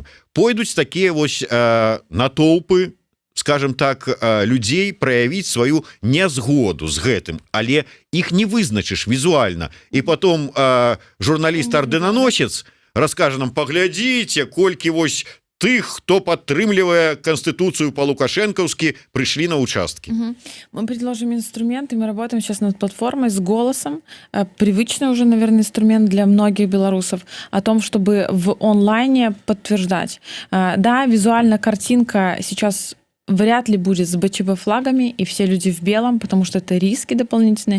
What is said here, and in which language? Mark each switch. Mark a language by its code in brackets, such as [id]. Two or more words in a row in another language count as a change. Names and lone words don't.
[be] Пойдуць такія вось натоўпы, скажем так, людзей праявіць сваю нязгоду з гэтым, але іх не вызначыш візуальна. І потом журналіст-ардэнаносец раскажа нам: паглядзіце, колькі вось тых, хто падтрымлівае [ru] Конституцию по-лукашенковски, пришли на участки. Мы предложим инструменты, мы работаем сейчас над платформой с голосом, привычный уже, наверное, инструмент для многих белорусов, о том, чтобы в онлайне подтверждать. Да, визуально картинка сейчас вряд ли будет с БЧБ-флагами, и все люди в белом, потому что это риски дополнительные.